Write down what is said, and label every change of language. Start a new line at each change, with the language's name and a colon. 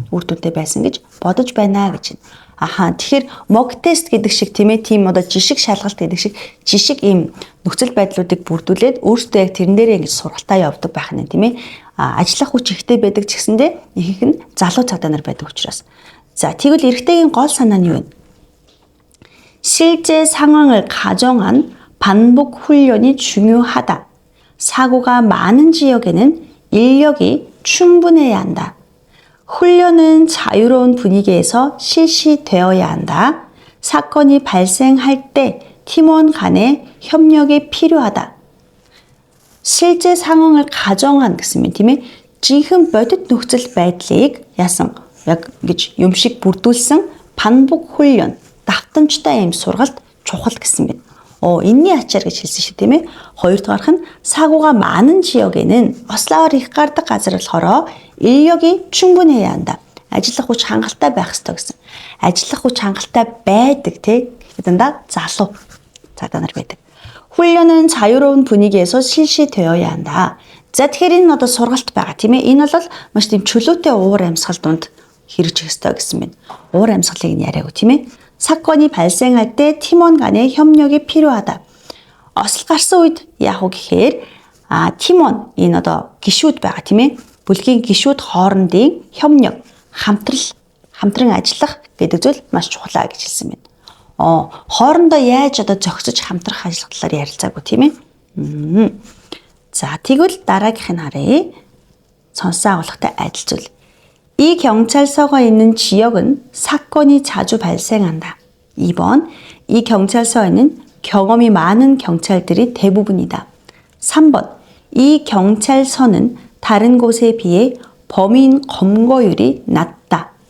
Mongolian: үр дүнтэй байсан гэж бодож байна гэж. тэгэхээр mock test гэдэг шиг тийм ээ тийм одоо жишг шалгалт гэдэг шиг жишг ийм нөхцөл байдлуудыг бүрдүүлээд өөртөө яг тэрэн дээрээ ингэж сургалтаа явуулдаг байх нь тийм ээ ажиллах хүч ихтэй байдаг ч гэсэндээ их нь залуу цагдаа нар байдаг учраас. За тэгвэл эрэгтэйгийн гол санаа нь юу вэ?
Korean: 실제 상황을 가정한 반복 훈련이 중요하다. 사고가 많은 지역에는 인력이 충분해야 한다. 훈련은 자유로운 분위기에서 실시되어야 한다. 사건이 발생할 때 팀원 간의 협력이 필요하다. 실제 상황을 가정한
Mongolian: гэсэн тийм ээ жинхэнэ бодит нөхцөл байдлыг яасан яг гэж юм шиг бүрдүүлсэн
Korean: 반복 훈련
Mongolian: давтамжтай юм сургалт чухал гэсэн байна. энэний ачаар гэж хэлсэн шүү тийм ээ. хоёрдугаарх нь
Korean: 사고가 많은 지역에는
Mongolian: ослоор их гардаг газар болохоор
Korean: 인력이 충분해야 한다.
Mongolian: ажиллах хүч хангалттай байх ёстой гэсэн. ажиллах хүч хангалттай байдаг тий. дандаа залуу цагдаа нар байдаг.
Korean: 훈련은 자유로운 분위기에서 실시되어야 한다.
Mongolian: за тэгэхээр энэ одоо сургалт байгаа тийм ээ. энэ бол маш тийм чөлөөтэй уур амьсгал донд хэрэгжих ёстой гэсэн байна. уур амьсгалыг нь яриагүй тийм ээ.
Korean: 사건이 발생할 때 팀원 간의 협력이 필요하다.
Mongolian: осол гарсан үед яах вэ гэхээр 팀원 энэ одоо гишүүд байгаа тийм ээ. бүлгийн гишүүд хоорондын 협력, хамтран ажиллах гэдэг зүйл маш чухал гэж хэлсэн байна. хоорондоо яаж одоо зохицож хамтрах ажил талаар ярилцаагүй тийм ээ. за тэгвэл дараагийнх нь харъя. сонссон агуулгатай адил зүйл.
Korean: 이 경찰서가 있는 지역은 사건이 자주 발생한다. 2번, 이 경찰서에는 경험이 많은 경찰들이 대부분이다. 3번, 이 경찰서는 다른 곳에 비해 범인 검거율이 낮다.